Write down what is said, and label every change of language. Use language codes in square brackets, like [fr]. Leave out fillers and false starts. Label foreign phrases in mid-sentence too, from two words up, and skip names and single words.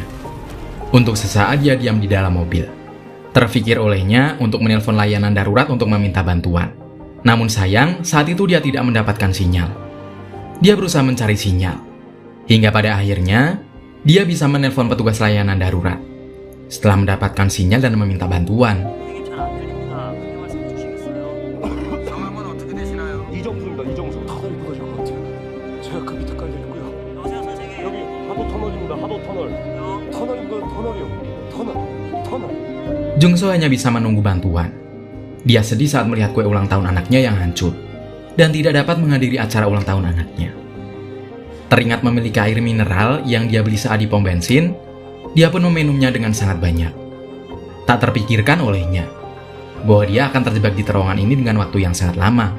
[id] Untuk sesaat dia diam di dalam mobil. Terfikir olehnya untuk menelpon layanan darurat untuk meminta bantuan. Namun sayang, saat itu dia tidak mendapatkan sinyal. Dia berusaha mencari sinyal. Hingga pada akhirnya, dia bisa menelpon petugas layanan darurat. Setelah mendapatkan sinyal dan meminta bantuan, [ko] 이정수입니다, 이정수. 터널이 무너질 것 같아요. 제가 그 밑에 깔려 있고요. 여보세요, 선생님. 여기 하도 터널입니다, 하도 터널. 터널입니다, 터널이요. 터널. [id] Jung-so hanya bisa menunggu bantuan. Dia sedih saat melihat kue ulang tahun anaknya yang hancur dan tidak dapat menghadiri acara ulang tahun anaknya. Teringat memiliki air mineral yang dia beli saat di pom bensin, dia pun meminumnya dengan sangat banyak. Tak terpikirkan olehnya bahwa dia akan terjebak di terowongan ini dengan waktu yang sangat lama.